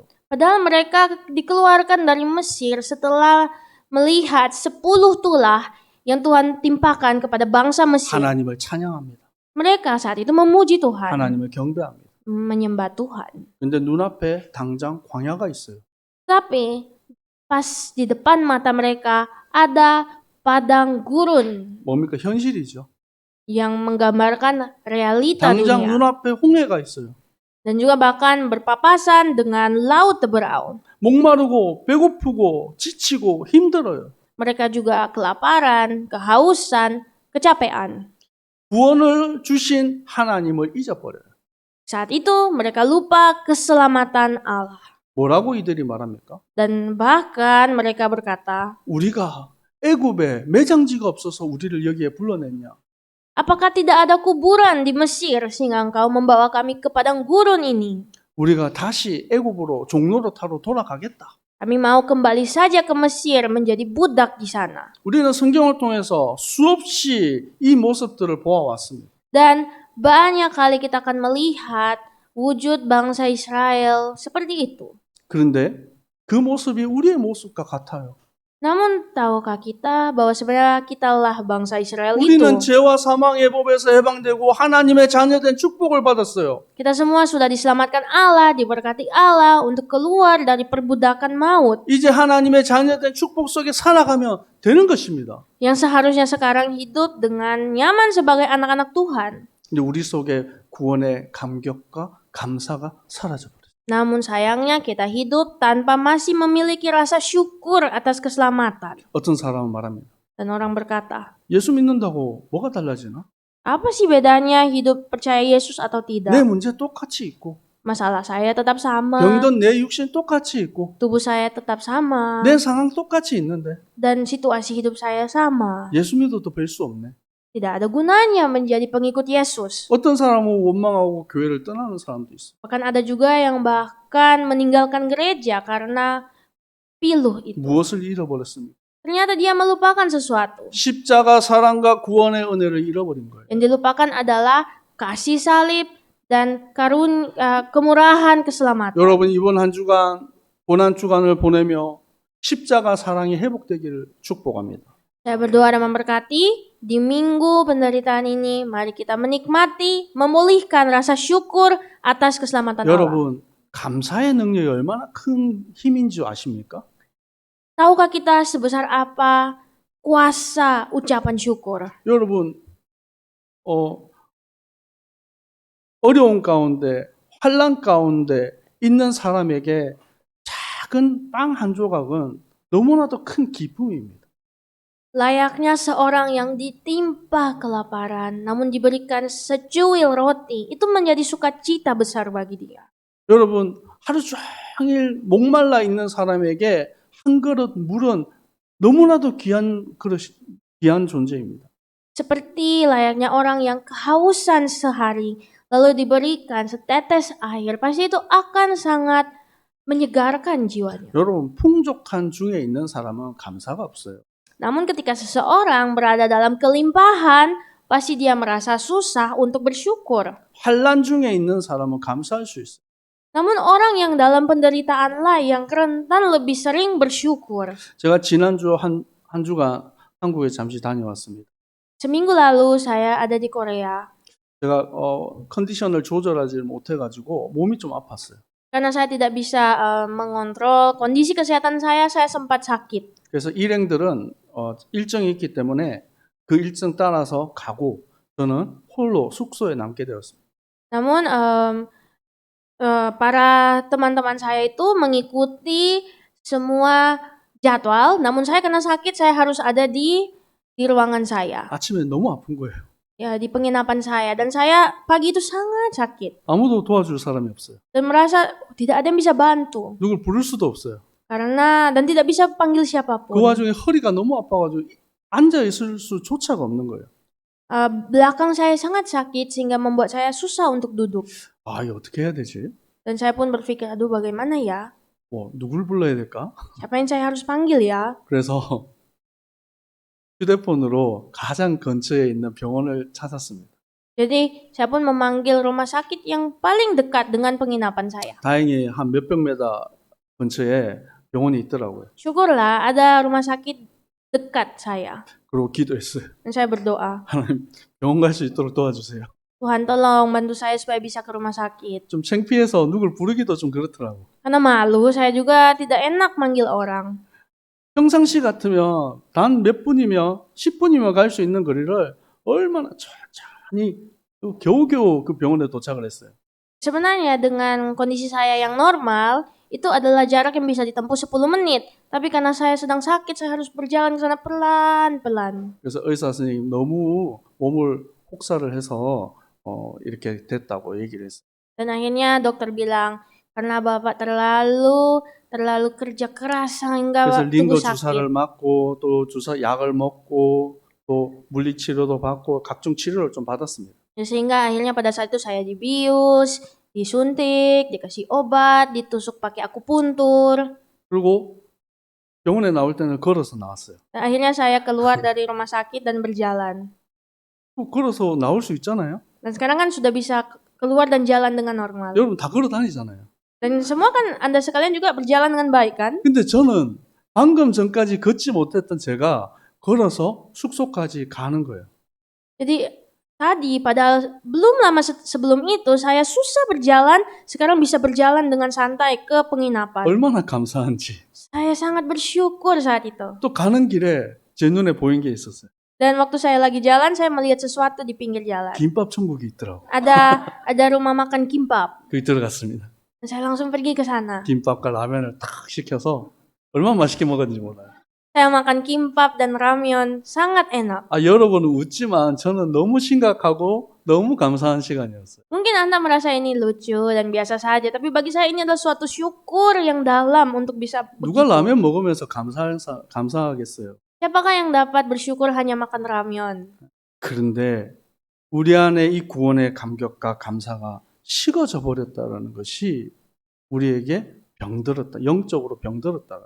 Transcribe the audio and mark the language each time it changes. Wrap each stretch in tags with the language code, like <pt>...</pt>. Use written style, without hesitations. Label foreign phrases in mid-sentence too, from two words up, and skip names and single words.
<id>Padahal mereka dikeluarkan dari Mesir setelah melihat 10 tulah yang Tuhan timpakan kepada bangsa Mesir.</id> <ko>하나님을 찬양합니다.</ko> <id>Mereka saat itu memuji Tuhan,</id> <ko>하나님을 경배합니다.</ko> <id>menyembah Tuhan.</id> <ko>근데 눈앞에 당장 광야가 있어요.</ko> <id>Tapi pas di depan mata mereka ada padang gurun</id> <ko>뭡니까? 현실이죠.</ko> <id>yang menggambarkan realita</id> <ko>당장</ko> <id>dunia.</id> <ko>눈앞에 홍해가 있어요.</ko> <id>Dan juga bahkan berpapasan dengan laut berau.</id> <ko>목마르고 배고프고 지치고 힘들어요.</ko> <id>Mereka juga kelaparan, kehausan, kecapean.</id> <ko>구원을 주신 하나님을 잊어버려요.</ko> <id>Saat itu mereka lupa keselamatan Allah.</id> <ko>뭐라고 이들이 말합니까?</ko> <id>Dan bahkan mereka berkata,</id> <ko>우리가 애굽에 매장지가 없어서 우리를 여기에 불러냈냐?</ko> <id>apakah tidak ada kuburan di Mesir sehingga engkau membawa kami ke padang gurun ini?</id> <ko>우리가 다시 애굽으로 종로로 타러 돌아가겠다.</ko> <id>Kami mau kembali saja ke Mesir menjadi budak di sana.</id> <ko>우리는 성경을 통해서 수없이 이 모습들을 보아왔습니다.</ko> <id>Dan banyak kali kita akan melihat wujud bangsa Israel seperti itu.</id> <ko>그런데 그 모습이 우리의 모습과 같아요.</ko> <id>Namun tahukah kita bahwa sebenarnya kitalah bangsa Israel itu?</id> <ko>우리는 죄와 사망의 법에서 해방되고 하나님의 자녀된 축복을 받았어요.</ko> <id>Kita semua sudah diselamatkan Allah, diberkati Allah untuk keluar dari perbudakan maut.</id> <ko>이제 하나님의 자녀된 축복 속에 살아가면 되는 것입니다.</ko> <id>Yang seharusnya sekarang hidup dengan nyaman sebagai anak-anak Tuhan.</id> <ko>근데 우리 속에 구원의 감격과 감사가 사라져 버렸어요.</ko> <id>Namun sayangnya kita hidup tanpa masih memiliki rasa syukur atas keselamatan.</id> <ko>어떤 사람은 말합니다.</ko> <id>Dan orang berkata,</id> <ko>예수 믿는다고 뭐가 달라지나?</ko> <id>apa sih bedanya hidup percaya Yesus atau</id> <ko>내</ko> <id>tidak?</id> <ko>문제 똑같이 있고</ko> <id>Masalah saya tetap sama,</id> <ko>병든 내 육신 똑같이 있고</ko> <id>tubuh saya tetap sama,</id> <ko>내 상황 똑같이 있는데</ko> <id>dan situasi hidup saya sama.</id> <ko>예수 믿어도 별 수 없네.</ko> <id>Tidak ada gunanya menjadi pengikut Yesus.</id> <ko>어떤 사람은 원망하고 교회를 떠나는 사람도 있어.</ko> <id>Bahkan ada juga yang bahkan meninggalkan gereja karena piluh itu.</id> <ko>무엇을 잃어버렸습니까?</ko> <id>Ternyata dia melupakan sesuatu.</id> <ko>십자가 사랑과 구원의 은혜를 잃어버린 거예요.</ko> <id>Yang dilupakan adalah kasih salib dan kemurahan keselamatan.</id> <ko>여러분 이번 한 주간 고난 주간을 보내며 십자가 사랑이 회복되기를 축복합니다.</ko> <id>Saya berdoa dan memberkati di minggu penderitaan ini, mari kita menikmati, memulihkan rasa syukur atas keselamatan Allah.</id> <ko>여러분 감사의 능력이 얼마나 큰 힘인 줄 아십니까?</ko> <id>Tahukah kita sebesar apa kuasa ucapan syukur?</id> <ko>여러분 어려운 가운데 환난 가운데 있는 사람에게 작은 빵 한 조각은 너무나도 큰 기쁨입니다.</ko> <id>Layaknya seorang yang ditimpa kelaparan, namun diberikan secuil roti, itu menjadi sukacita besar bagi dia.</id> <ko>여러분 하루 종일 목말라 있는 사람에게 한 그릇 물은 너무나도 귀한 존재입니다.</ko> <id>Seperti layaknya orang yang kehausan sehari, lalu diberikan setetes air, pasti itu akan sangat menyegarkan jiwanya.</id> <ko>여러분 풍족한 중에 있는 사람은 감사가 없어요.</ko> <id>Namun ketika seseorang berada dalam kelimpahan, pasti dia merasa susah untuk bersyukur.</id> <ko>환난 중에 있는 사람은 감사할 수 있어요.</ko> <id>Namun orang yang dalam penderitaanlah yang rentan lebih sering bersyukur.</id> <ko>제가 지난주 한 주간 한국에 잠시 다녀왔습니다.</ko> <id>Seminggu lalu saya ada di Korea.</id> <ko>제가 컨디션을 조절하지 못해가지고 몸이 좀 아팠어요.</ko> <id>Karena saya tidak bisa mengontrol kondisi kesehatan saya sempat sakit.</id> <ko>그래서 일행들은 일정이 있기 때문에 그 일정 따라서 가고 저는 홀로 숙소에 남게 되었습니다.</ko> <id>Namun para teman-teman saya itu mengikuti semua jadwal. Namun saya karena sakit, saya harus ada di ruangan saya.</id> <ko>아침에 너무 아픈 거예요.</ko> <id>ya di penginapan saya, dan saya pagi itu sangat sakit</id> <ko>아무도 도와줄 사람이 없어요.</ko> <id>dan merasa tidak ada yang bisa bantu</id> <ko>누굴 부를 수도 없어요.</ko> <id>dan tidak bisa panggil</id> <ko>그</ko> <id>siapapun.</id> <ko>와중에 허리가 너무 아파가지고 앉아 있을 수조차가 없는 거예요.</ko> <id>Belakang saya sangat sakit sehingga membuat saya susah untuk duduk.</id> <ko>아, 이거 어떻게 해야 되지?</ko> <id>Dan saya pun berpikir, aduh bagaimana ya?</id> <ko>누굴 불러야 될까?</ko> <id>Siapa yang saya harus panggil ya?</id> <ko>그래서 휴대폰으로 가장 근처에 있는 병원을 찾았습니다.</ko> <id>Jadi saya pun memanggil rumah sakit yang paling dekat dengan penginapan saya.</id> <ko>다행히 한 몇백 메다 근처에 병원이 있더라고요.</ko> <id>Syukurlah ada rumah sakit dekat saya.</id> <ko>그리고 기도했어요.</ko> <id>Dan saya berdoa,</id> <ko>하나님, 병원 갈 수 있도록 도와주세요.</ko> <id>Tuhan tolong bantu saya supaya bisa ke rumah sakit.</id> <ko>좀 창피해서 누굴 부르기도 좀 그렇더라고.</ko> <id>Karena malu, saya juga tidak enak manggil orang.</id> <ko>평상시 같으면 단 몇 분이면 10분이면 갈 수 있는 거리를 얼마나 천천히 겨우겨우 그 병원에 도착을 했어요.</ko> <id>Sebenarnya dengan kondisi saya yang normal, itu adalah jarak yang bisa ditempuh 10 menit. Tapi karena saya sedang sakit, saya harus berjalan ke sana pelan-pelan.</id> <ko>그래서 의사 선생님 너무 몸을 혹사를 해서 이렇게 됐다고 얘기를 했어요.</ko> <id>Dan akhirnya dokter bilang, karena Bapak terlalu kerja keras sehingga</id> <ko>그래서 링거</ko> <id>tubuh</id> <ko>주사를</ko> <id>sakit.</id> <ko>맞고 또 약을 먹고 또 물리치료도 받고 각종 치료를 좀 받았습니다.</ko> <id>Sehingga akhirnya pada saat itu saya dibius, disuntik, dikasih obat, ditusuk pakai akupuntur.</id> <ko>그리고 병원에 나올 때는 걸어서 나왔어요.</ko> <id>Dan akhirnya saya keluar dari rumah sakit dan berjalan.</id> <ko>걸어서 나올 수 있잖아요.</ko> <id>Dan sekarang kan sudah bisa keluar dan jalan dengan normal.</id> <ko>여러분 다 걸어 다니잖아요.</ko> <id>Dan semua kan Anda sekalian juga berjalan dengan baik kan?</id> <ko>근데 저는 방금 전까지 걷지 못했던 제가 걸어서 숙소까지 가는 거예요.</ko> <id>Jadi tadi padahal belum lama sebelum itu saya susah berjalan, sekarang bisa berjalan dengan santai ke penginapan.</id> <ko>얼마나 감사한지.</ko> <id>Saya sangat bersyukur saat itu.</id> <ko>또 가는 길에 제 눈에 보인 게 있었어요.</ko> <id>Dan waktu saya lagi jalan, saya melihat sesuatu di pinggir jalan.</id> <ko>김밥 천국이 있더라고.</ko> <id>Ada rumah makan kimbap.</id> <ko>거기 들어갔습니다.</ko> <id>Dan saya langsung pergi ke sana.</id> <ko>김밥과 라면을 탁 시켜서 얼마나 맛있게 먹었는지 몰라요.</ko> <id>Saya makan kimbap dan ramyeon, sangat enak.</id> <ko>여러분은 웃지만 저는 너무 심각하고 너무 감사한 시간이었어요.</ko> <id>Mungkin Anda merasa ini lucu dan biasa saja, tapi bagi saya ini adalah suatu syukur yang dalam untuk bisa</id> <ko>누가</ko> <id>begitu.</id> <ko>라면 먹으면서 감사하겠어요.</ko> <id>Siapakah yang dapat bersyukur hanya makan ramyeon?</id> <ko>그런데 우리 안에 이 구원의 감격과 감사가 식어져 버렸다는 것이 우리에게 병들었다. 영적으로 병들었다.</ko>